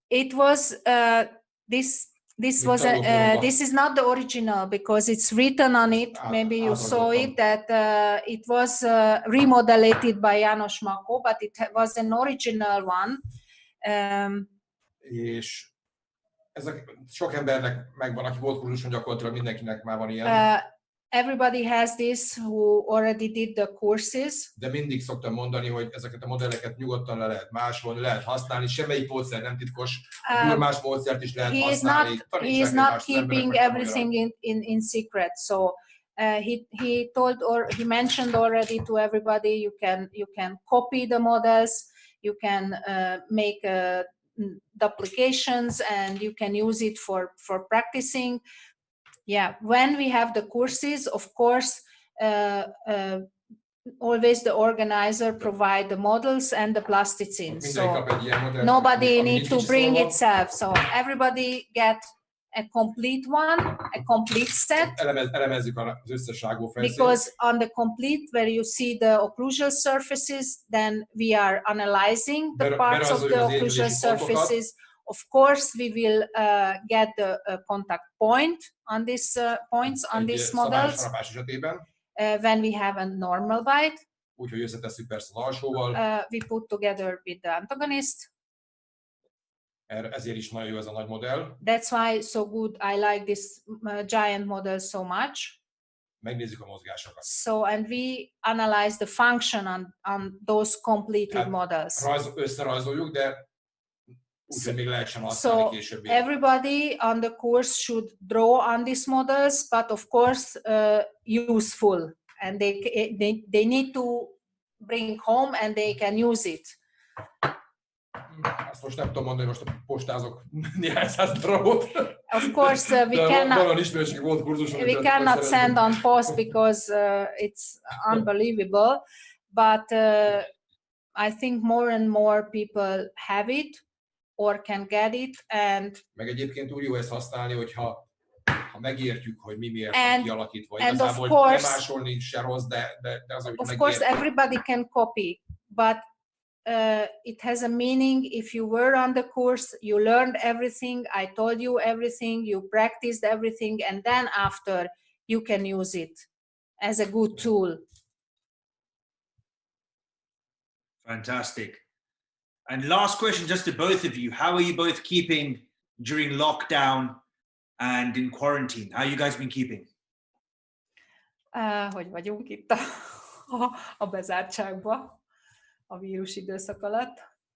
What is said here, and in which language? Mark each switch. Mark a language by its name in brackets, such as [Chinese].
[English] it was this is not the original because it's written on it. Maybe you saw it that it was remodeled by Janos Mako, but it was an original one. [Hungarian] És ezek sok embernek megvan, aki volt kurzuson, gyakorlatilag mindenkinek már van ilyen. [English] Everybody has this who already did the courses. [Hungarian] De mindig szoktam mondani, hogy ezeket a modelleket nyugodtan le lehet másolni, lehet használni, semmelyik módszer nem titkos, más módszert is lehet használni. [English] He is not keeping everything in secret. So he told, or he mentioned already to everybody, you can copy the models, you can make duplications, and you can use it for practicing. Yeah, when we have the courses, of course, always the organizer provide the models and the plasticine. So nobody need to bring itself. So everybody get a complete one, a complete set. [Hungarian] Elemezzük az összes rágófejszényt. [English] Because on the complete, where you see the occlusal surfaces, then we are analyzing the parts of the occlusal surfaces. Of course, we will get the contact point on these points on these models when we have a normal bite. [Hungarian] Úgyhogy összetesszük persze az alsóval. [English] We put together with the antagonist. [Hungarian] Ezért is nagyon jó ez a nagy modell. [English] That's why so good. I like this giant model so much. [Hungarian] Megnézzük a mozgásokat. [English] So, and we analyze the function on those completed models. [Hungarian] Összerajzoljuk, de So [English] everybody on the course should draw on these models, but of course useful, and they need to bring home and they can use it. [Hungarian] Azt most nem tudom mondani, most postázok néhány száz darabot. [English] Of course, we cannot send on post because it's unbelievable, but I think more and more people have it or can get it, and [Hungarian] meg egyébként úgy jó ezt használni, hogyha megértjük, hogy mi miért van kialakítva. Igazából nem másolni se rossz, de az, hogy [English] of course everybody can copy, but it has a meaning. If you were on the course, you learned everything, I told you everything, you practiced everything, and then after you can use it as a good tool. Fantastic. And last question, just to both of you, how are you both keeping during lockdown and in quarantine? How you guys been keeping? [Hungarian] Hogy vagyunk itt a bezártságban a vírus időszak alatt?